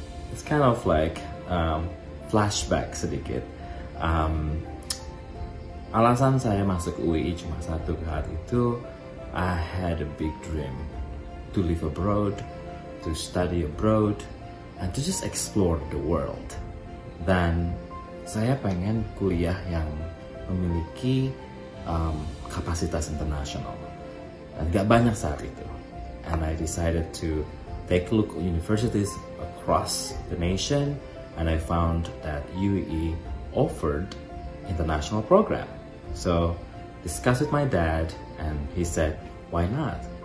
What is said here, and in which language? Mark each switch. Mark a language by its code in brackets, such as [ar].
[en] It's kind of like flashback sedikit. [id] Alasan saya masuk UII cuma satu kali itu, [en] I had a big dream to live abroad, to study abroad, and to just explore the world. [id] Dan saya pengen kuliah yang memiliki kapasitas internasional. Dan gak banyak saat itu. [en] And I decided to take a look at universities across the nation, and I found that UII offered international program. So discussed with my dad, and he said, why not?